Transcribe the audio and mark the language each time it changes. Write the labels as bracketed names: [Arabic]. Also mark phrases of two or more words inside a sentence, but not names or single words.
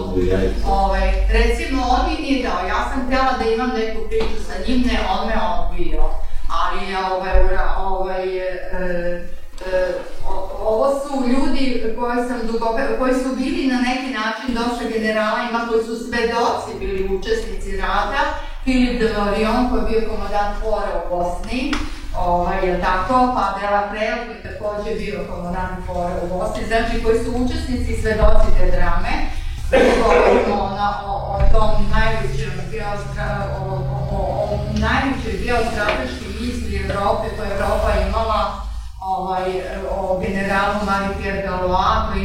[Serbian] Recimo, on mi nije dao, ja sam htjela da imam neku priču sa njim, ne, on me odbio. Ali ovo su ljudi koji su bili na neki način dosta generalima, koji su svedoci bili učesnici rata. Philippe de Morillon, koji je bio komandant Fora u Bosni, je tako, pa Delaprel, koji je također bio komandant Fora u Bosni, znači koji su učesnici i svedoci te drame. Govorimo o tom najvećoj geostrateškoj misli Evrope koju Evropa imala, o generalu Marie-Pierre Gallois, koji